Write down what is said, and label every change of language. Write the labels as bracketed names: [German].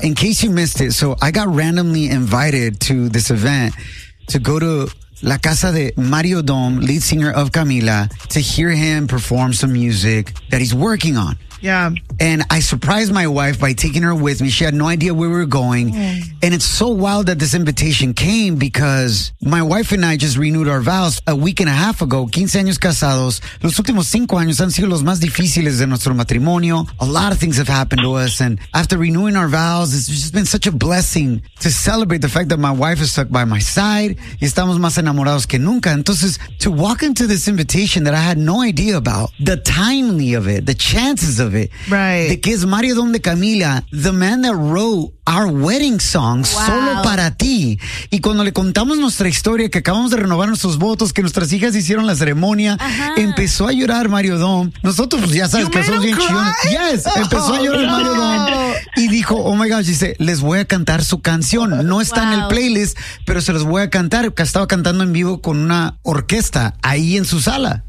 [English] In case you missed it, so I got randomly invited to this event to go to [Spanish] la casa de [English] Mario Dom, lead singer of Camila, to hear him perform some music that he's working on. Yeah. And I surprised my wife by taking her with me. She had no idea where we were going. Mm. And it's so wild that this invitation came because my wife and I just renewed our vows a week and a half ago. [Spanish] 15 años casados. Los últimos 5 años han sido los más difíciles de nuestro matrimonio. [English] A lot of things have happened to us. And after renewing our vows, it's just been such a blessing to celebrate the fact that my wife is stuck by my side. [Spanish] Y estamos más enamorados que nunca. Entonces, [English] to walk into this invitation that I had no idea about, the timely of it, the chances of it. Right. The kids, Mario Dom de Camila, the man that wrote our wedding song, wow. [Spanish] Solo para ti. Y cuando le contamos nuestra historia, que acabamos de renovar nuestros votos, que nuestras hijas hicieron la ceremonia, uh-huh. Empezó a llorar Mario Dom. Nosotros, pues ya sabes, que somos bien chillones. Yes, empezó a llorar Mario Dom. Y dijo, [English] oh my gosh, [Spanish] dice, les voy a cantar su canción. No está en el playlist, pero se los voy a cantar. Estaba cantando en vivo con una orquesta ahí en su sala.